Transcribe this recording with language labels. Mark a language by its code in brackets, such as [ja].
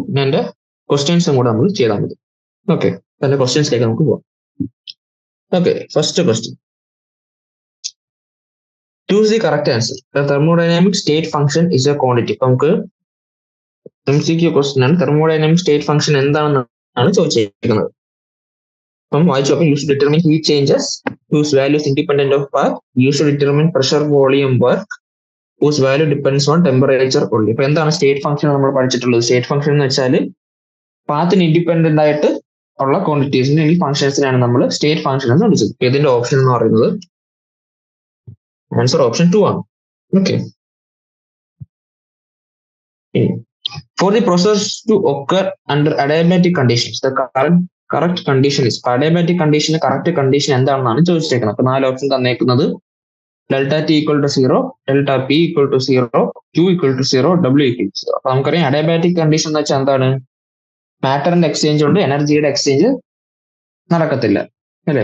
[ml] പിന്നെ എൻ്റെ ക്വസ്റ്റ്യൻസും കൂടെ നമ്മൾ ചെയ്താൽ മതി. ഓക്കെ, അതിന്റെ ക്വസ്റ്റ്യൻസിലേക്ക് നമുക്ക് പോവാം. [en] Okay, first question, choose the correct answer. Thermodynamic state function is a quantity. [ml] അപ്പൊ നമുക്ക് MCQ ക്വസ്റ്റ്യൻ ആണ്. തെർമോഡൈനാമിക് സ്റ്റേറ്റ് ഫംഗ്ഷൻ എന്താണെന്നാണ് ചോദിച്ചിരിക്കുന്നത്. അപ്പം വായിച്ചു. [en] അപ്പം use determine heat changes whose value is independent of path. Use to determine pressure, volume, work whose value depends on temperature only. [ml] അപ്പൊ എന്താണ് സ്റ്റേറ്റ് ഫംഗ്ഷൻ നമ്മൾ പഠിച്ചിട്ടുള്ളത്? സ്റ്റേറ്റ് ഫംഗ്ഷൻ എന്ന് വെച്ചാൽ പാത്തിന് ഇൻഡിപെൻഡന്റ് ആയിട്ട് ഉള്ള ക്വാണ്ടിറ്റീസിന് ഈ ഫംഗ്ഷൻസിനാണ് നമ്മൾ സ്റ്റേറ്റ് ഫംഗ്ഷൻ എന്ന് വിളിച്ചത്. ഇതിന്റെ ഓപ്ഷൻ എന്ന് പറയുന്നത് ആൻസർ ഓപ്ഷൻ 2 ആണ്. [en] Okay, for the process to occur under adiabatic conditions, the correct condition is. [ml] adiabatic condition correct condition എന്താണെന്നാണ് ചോദിച്ചിരിക്കുന്നത്. അപ്പൊ 4 option തന്നേക്കുന്നത് delta T equal to 0, delta P equal to 0, Q equal to 0, W equal to 0. അപ്പൊ നമുക്കറിയാം adiabatic condition എന്ന് വെച്ചാൽ എന്താണ്? മാറ്ററിന്റെ exchange കൊണ്ട് എനർജിയുടെ എക്സ്ചേഞ്ച് നടക്കത്തില്ല, അല്ലെ?